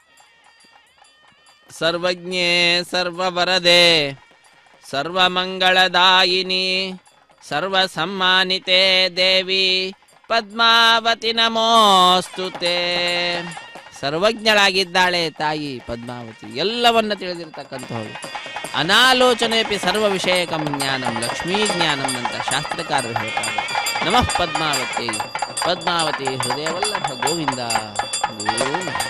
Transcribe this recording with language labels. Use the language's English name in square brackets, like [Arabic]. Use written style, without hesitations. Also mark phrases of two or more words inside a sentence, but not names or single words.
[Sanskrit] ಸರ್ವಜ್ಞೆ ಸರ್ವವರದೆ ಸರ್ವಮಂಗಳದಾಯಿನಿ ಸರ್ವಸಮ್ಮಾನಿತೆ ದೇವಿ ಪದ್ಮಾವತಿ ನಮೋಸ್ತುತೆ. [Kannada] ಸರ್ವಜ್ಞಳಾಗಿದ್ದಾಳೆ ತಾಯಿ ಪದ್ಮಾವತಿ, ಎಲ್ಲವನ್ನ ತಿಳಿದಿರ್ತಕ್ಕಂಥವಳು. [Sanskrit] ಅನಾಲೋಚನೆಪಿ ಸರ್ವ ವಿಷಯಕಂ ಜ್ಞಾನಂ ಲಕ್ಷ್ಮೀ ಜ್ಞಾನಂ [Kannada] ಅಂತ ಶಾಸ್ತ್ರಕಾರರು ಹೇಳ್ತಾರೆ. [Sanskrit] ನಮಃ ಪದ್ಮಾವತಿ. ಪದ್ಮಾವತಿ ಹೃದಯವಲ್ಲಭ ಗೋವಿಂದ ಗೋವಿಂದ.